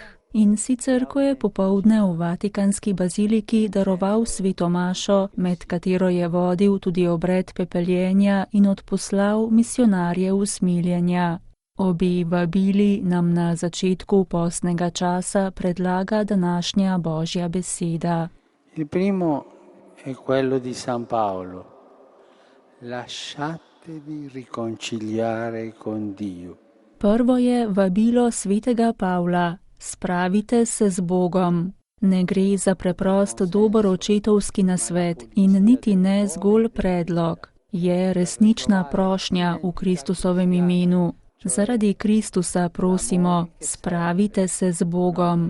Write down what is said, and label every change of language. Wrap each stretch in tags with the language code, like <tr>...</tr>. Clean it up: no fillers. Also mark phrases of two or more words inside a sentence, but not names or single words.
<sl>In sicer, ko je popoldne v Vatikanski baziliki daroval sveto mašo, med katero je vodil tudi obred pepeljenja in odposlal misionarje usmiljenja. Obi vabili nam na začetku postnega časa predlaga današnja Božja beseda.</sl> <it>Il primo è quello di San Paolo. Lasciatevi riconciliare con Dio.</it> <sl>Prvo je vabilo svetega Pavla. Spravite se z Bogom. Ne gre za preprost dober očetovski nasvet in niti ne zgolj predlog. Je resnična prošnja v Kristusovem imenu. Zaradi Kristusa prosimo, spravite se z Bogom.</sl>